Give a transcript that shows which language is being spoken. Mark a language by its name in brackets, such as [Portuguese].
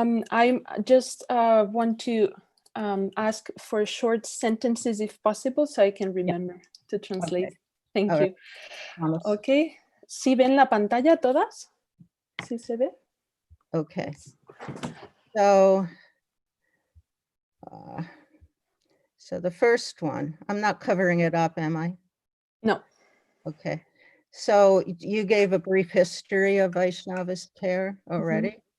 [English] I just want to ask for short sentences if possible, so I can remember to translate. Okay. Thank All you. right. Promise. Okay. [Spanish] ¿Sí ven la pantalla todas? ¿Sí se ve? [English] Okay. So, so the first one, I'm not covering it up, am I? No. Okay. So you gave a brief history of Vaishnava's care already?